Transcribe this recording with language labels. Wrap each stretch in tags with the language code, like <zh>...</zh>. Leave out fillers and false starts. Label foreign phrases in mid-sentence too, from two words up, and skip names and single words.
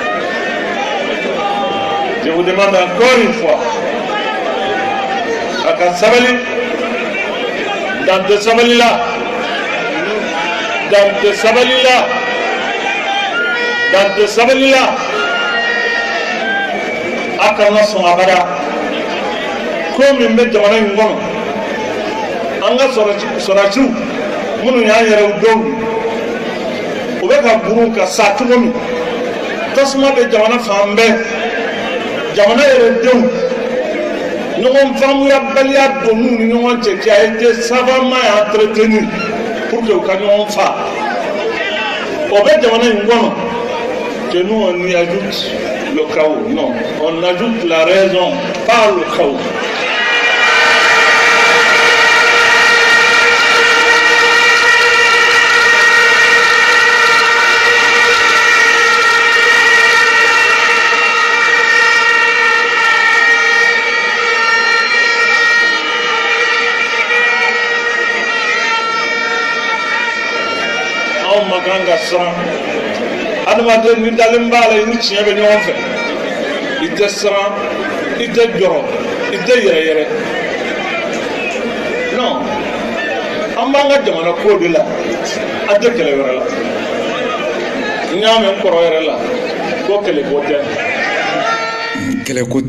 <fr>Je vous demande encore une fois, à Kassabali, dans de Sabali-là,</fr> <bm>akana son abada ko min bɛ jamana in kɔnɔ an ka sɔrɔsiw minnu y'an yɛrɛw denw u bɛ ka burun ka sa cogo min tasuma bɛ jamana fan bɛɛ jamana yɛrɛ denw ɲɔgɔn faamuyabaliya donn'u ni ɲɔgɔn cɛ</bm> <fr>qui a été savamment entretenu pour que</fr> <bm>u ka ɲɔgɔn fa o bɛ jamana in kɔnɔ</bm> <fr>que nous on y ajoute le chaos. Non, on ajoute la raison, pas le chaos. On m'a ganga sang.</fr> <bm>Adamaden ni dalen b'a la i ni tiɲɛ bɛ ɲɔgɔn fɛ i tɛ siran i tɛ jɔrɔ i tɛ yɛrɛyɛrɛ non an b'an ka jamana ko de la an tɛ kɛlɛ wɛrɛ la n y'a mɛn n kɔrɔ yɛrɛ la ko kɛlɛko tɛ.</bm>